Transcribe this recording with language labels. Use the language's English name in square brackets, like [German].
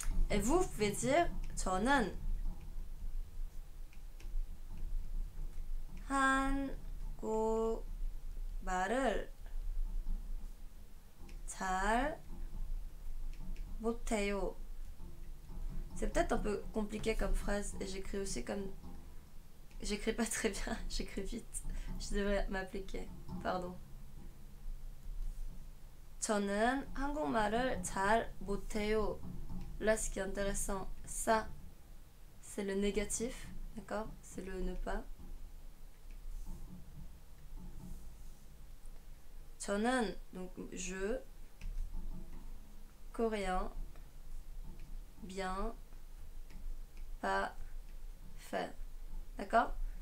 [French] Et vous pouvez dire [Korean] 저는 한국말을 잘 못해요. [French] C'est peut-être un peu compliqué comme phrase et j'écris aussi comme... J'écris pas très bien, j'écris vite. Je devrais m'appliquer. Pardon. [Korean] 저는 한국말을 잘 못해요. [French] Là, ce qui est intéressant, ça, c'est le négatif, d'accord? C'est le ne pas. 저는, donc je, coréen, bien, pas, faire. D'accord?